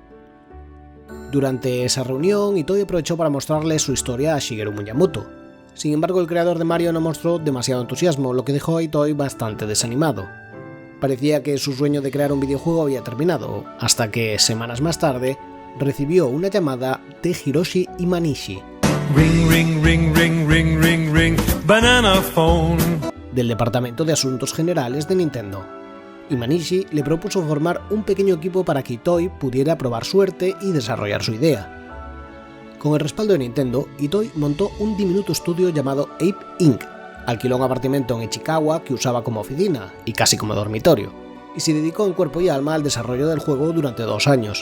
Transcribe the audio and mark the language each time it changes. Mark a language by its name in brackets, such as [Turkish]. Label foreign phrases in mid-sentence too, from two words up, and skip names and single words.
[Spanish] Durante esa reunión, Itoi aprovechó para mostrarle su historia a Shigeru Miyamoto. Sin embargo, el creador de Mario no mostró demasiado entusiasmo, lo que dejó a Itoi bastante desanimado. Parecía que su sueño de crear un videojuego había terminado, hasta que, semanas más tarde, recibió una llamada de Hiroshi Imanishi, [English] Ring, ring, ring, ring, ring, ring, ring, banana phone, [Spanish] del Departamento de Asuntos Generales de Nintendo. Imanishi le propuso formar un pequeño equipo para que Itoi pudiera probar suerte y desarrollar su idea. Con el respaldo de Nintendo, Itoi montó un diminuto estudio llamado Ape Inc., alquiló un apartamento en Ichikawa que usaba como oficina y casi como dormitorio, y se dedicó en cuerpo y alma al desarrollo del juego durante 2 años.